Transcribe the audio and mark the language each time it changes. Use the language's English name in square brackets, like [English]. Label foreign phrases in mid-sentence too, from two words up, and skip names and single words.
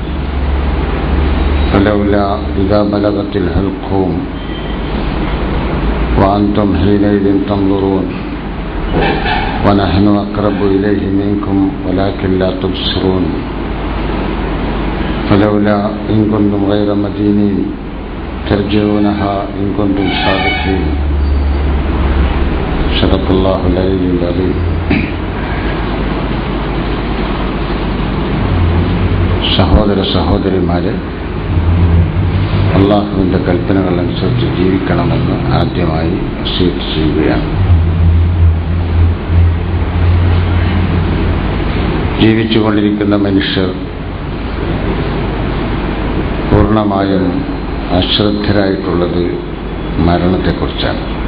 [Arabic] فلولا إذا بلغت الحلقوم وأنتم حينئذ تنظرون ونحن أقرب إليه منكم ولكن لا تبصرون فلولا إن كنتم غير مدينين ترجعونها إن كنتم صادقين صدق الله العلي العظيم. [Malayalam] സഹോദര സഹോദരിമാരെ, അള്ളാഹുവിൻ്റെ കൽപ്പനകൾ അനുസരിച്ച് ജീവിക്കണമെന്ന് ആദ്യമായി വസിയത്ത് ചെയ്യുകയാണ്. ജീവിച്ചുകൊണ്ടിരിക്കുന്ന മനുഷ്യർ പൂർണ്ണമായും അശ്രദ്ധരായിട്ടുള്ളത് മരണത്തെക്കുറിച്ചാണ്.